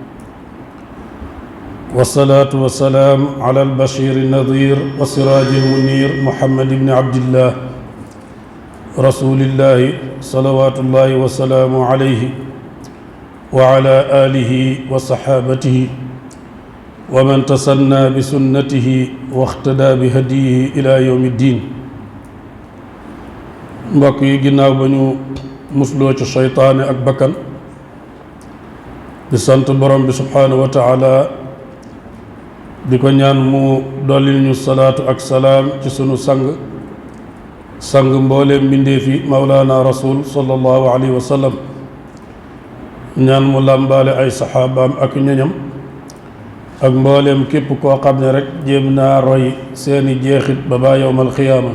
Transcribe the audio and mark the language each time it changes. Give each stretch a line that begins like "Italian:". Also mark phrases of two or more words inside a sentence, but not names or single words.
Arabic: والصلاة والسلام على البشير النذير والسراج المنير محمد بن عبد الله رسول الله صلوات الله وسلامه عليه وعلى آله وصحابته ومن تسنى بسنته واقتدى بهديه إلى يوم الدين.
Wolof: mbokk yi ginnaaw ba ñu musloo ci seytaane ak bakkan di sant borom bi subhaanahu wa taala, di ko ñaan mu dolli ñu salaatu ak salaam ci sunu sang mbooleem mbindeefi
Arabic: مولانا رسول صلى الله عليه وسلم,
Wolof: ñaan mu làmbaale ay saxaabaam ak ñoñam ak mbooleem képp koo xam ne rek jéem naa roy seeni jeexit ba
Arabic: إلى يوم القيامة.